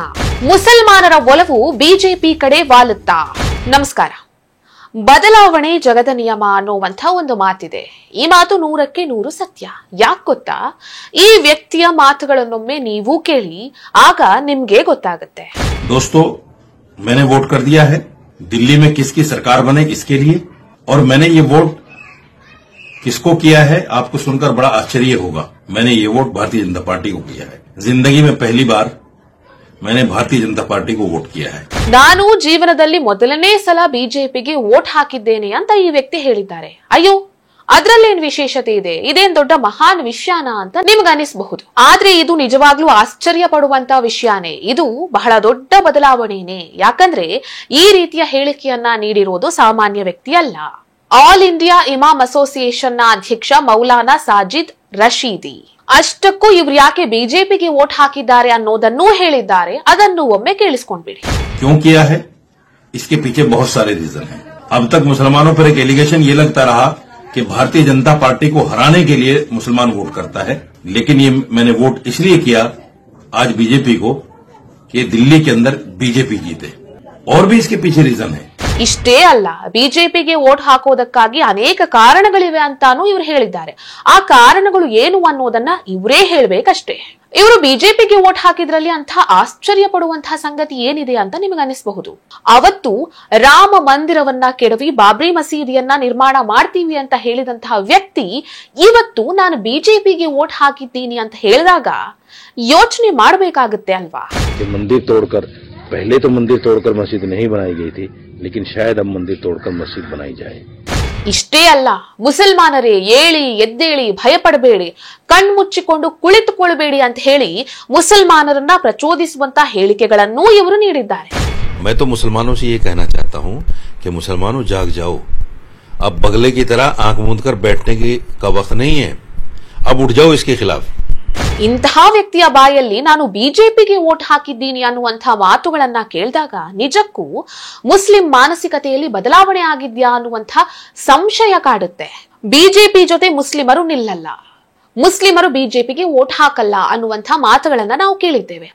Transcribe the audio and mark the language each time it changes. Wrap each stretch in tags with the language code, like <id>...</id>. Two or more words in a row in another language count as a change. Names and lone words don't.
<kn>ಮುಸಲ್ಮಾನರ ಒಲವು ಬಿಜೆಪಿ ಕಡೆ ವಾಲುತ್ತಾ? ನಮಸ್ಕಾರ. ಬದಲಾವಣೆ ಜಗದ ನಿಯಮ ಅನ್ನುವಂಥ ಒಂದು ಮಾತಿದೆ. ಈ ಮಾತು 100ಕ್ಕೆ 100 ಸತ್ಯ. ಯಾಕೆ ಗೊತ್ತಾ? ಈ ವ್ಯಕ್ತಿಯ ಮಾತುಗಳನ್ನೊಮ್ಮೆ ನೀವು ಕೇಳಿ, ಆಗ ನಿಮ್ಗೆ ಗೊತ್ತಾಗುತ್ತೆ.</kn> <hi>दोस्तों, मैंने वोट कर दिया है। दिल्ली में किसकी सरकार बने इसके लिए, और मैंने ये वोट किसको किया है आपको सुनकर बड़ा आश्चर्य होगा। मैंने ये वोट भारतीय जनता पार्टी को किया है। जिंदगी में पहली बार मैंने भारतीय जनता पार्टी को वोट किया है।</hi> <kn>ನಾನು ಜೀವನದಲ್ಲಿ ಮೊದಲನೇ ಸಲ ಬಿಜೆಪಿಗೆ ವೋಟ್ ಹಾಕಿದ್ದೇನೆ ಅಂತ ಈ ವ್ಯಕ್ತಿ ಹೇಳಿದ್ದಾರೆ. ಅಯ್ಯೋ, ಅದ್ರಲ್ಲೇನ್ ವಿಶೇಷತೆ ಇದೆ? ಇದೇನ್ ದೊಡ್ಡ ಮಹಾನ್ ವಿಷಯನಾ ಅಂತ ನಿಮ್ಗೆ ಅನಿಸಬಹುದು. ಆದ್ರೆ ಇದು ನಿಜವಾಗ್ಲೂ ಆಶ್ಚರ್ಯ ಪಡುವಂತ ವಿಷಯನೇ. ಇದು ಬಹಳ ದೊಡ್ಡ ಬದಲಾವಣೆನೇ. ಯಾಕಂದ್ರೆ ಈ ರೀತಿಯ ಹೇಳಿಕೆಯನ್ನ ನೀಡಿರೋದು ಸಾಮಾನ್ಯ ವ್ಯಕ್ತಿ ಅಲ್ಲ.</kn> <en>All India Imam Association</en> <kn>ನ ಅಧ್ಯಕ್ಷ ಮೌಲಾನಾ ಸಾಜಿದ್ ರಶೀದಿ. ಅಷ್ಟಕ್ಕೂ ಇವ್ರು ಯಾಕೆ ಬಿಜೆಪಿಗೆ ವೋಟ್ ಹಾಕಿದ್ದಾರೆ ಅನ್ನೋದನ್ನೂ ಹೇಳಿದ್ದಾರೆ. ಅದನ್ನು ಒಮ್ಮೆ ಕೇಳಿಸ್ಕೊಂಡ್ಬಿಡಿ.</kn> <hi>क्यों किया है? इसके पीछे बहुत सारे रीजन हैं। अब तक मुसलमानों पर एक एलिगेशन ये लगता रहा कि भारतीय जनता पार्टी को हराने के लिए मुसलमान वोट करता है, लेकिन ये मैंने वोट इसलिए किया आज बीजेपी को कि दिल्ली के अंदर बीजेपी जीते। और भी इसके पीछे रीजन है.</hi> <kn>ಇಷ್ಟೇ ಅಲ್ಲ, ಬಿಜೆಪಿಗೆ ವೋಟ್ ಹಾಕೋದಕ್ಕಾಗಿ ಅನೇಕ ಕಾರಣಗಳಿವೆ ಅಂತಾನು ಇವ್ರು ಹೇಳಿದ್ದಾರೆ. ಆ ಕಾರಣಗಳು ಏನು ಅನ್ನೋದನ್ನ ಇವರೇ ಹೇಳ್ಬೇಕಷ್ಟೇ. ಇವರು ಬಿಜೆಪಿಗೆ ವೋಟ್ ಹಾಕಿದ್ರಲ್ಲಿ ಅಂತ ಆಶ್ಚರ್ಯ ಪಡುವಂತಹ ಸಂಗತಿ ಏನಿದೆ ಅಂತ ನಿಮಗೆ ಅನಿಸಬಹುದು. ಅವತ್ತು ರಾಮ ಮಂದಿರವನ್ನ ಕೆಡವಿ ಬಾಬ್ರಿ ಮಸೀದಿಯನ್ನ ನಿರ್ಮಾಣ ಮಾಡ್ತೀವಿ ಅಂತ ಹೇಳಿದಂತಹ ವ್ಯಕ್ತಿ ಇವತ್ತು ನಾನು ಬಿಜೆಪಿಗೆ ವೋಟ್ ಹಾಕಿದ್ದೀನಿ ಅಂತ ಹೇಳಿದಾಗ ಯೋಚನೆ ಮಾಡಬೇಕಾಗುತ್ತೆ ಅಲ್ವಾ?</kn> <hi>मंदिर तोड़कर, पहले तो मंदिर तोड़कर मस्जिद नहीं बनाई गई थी, लेकिन शायद अब मंदिर तोड़कर मस्जिद बनाई जाए.</hi> <kn>ಇಷ್ಟೇ ಅಲ್ಲ, ಮುಸಲ್ಮಾನರೇ ಏಳಿ ಎದ್ದೇಳಿ, ಭಯಪಡಬೇಡಿ, ಕಣ್ಮುಚ್ಚಿಕೊಂಡು ಕುಳಿತುಕೊಳ್ಳಬೇಡಿ ಅಂತ ಹೇಳಿ ಮುಸಲ್ಮಾನರನ್ನ ಪ್ರಚೋದಿಸುವಂತ ಹೇಳಿಕೆಗಳನ್ನು ಇವರು ನೀಡಿದ್ದಾರೆ.</kn> <hi>मैं तो मुसलमानों से ये कहना चाहता हूं कि मुसलमानों जाग जाओ। अब बगले की तरह आंख मूंद कर बैठने का वक्त नहीं है। अब उठ जाओ इसके खिलाफ.</hi> <kn>ಇಂತಹ ವ್ಯಕ್ತಿಯ ಬಾಯಲ್ಲಿ ನಾನು ಬಿಜೆಪಿಗೆ ವೋಟ್ ಹಾಕಿದ್ದೀನಿ ಅನ್ನುವಂತಹ ಮಾತುಗಳನ್ನ ಕೇಳಿದಾಗ ನಿಜಕ್ಕೂ ಮುಸ್ಲಿಂ ಮಾನಸಿಕತೆಯಲ್ಲಿ ಬದಲಾವಣೆ ಆಗಿದ್ಯಾ ಅನ್ನುವಂಥ ಸಂಶಯ ಕಾಡುತ್ತೆ. ಬಿಜೆಪಿ ಜೊತೆ ಮುಸ್ಲಿಮರು ನಿಲ್ಲಲ್ಲ, ಮುಸ್ಲಿಮರು ಬಿಜೆಪಿಗೆ ವೋಟ್ ಹಾಕಲ್ಲ ಅನ್ನುವಂಥ ಮಾತುಗಳನ್ನ ನಾವು ಕೇಳಿದ್ದೇವೆ.</kn>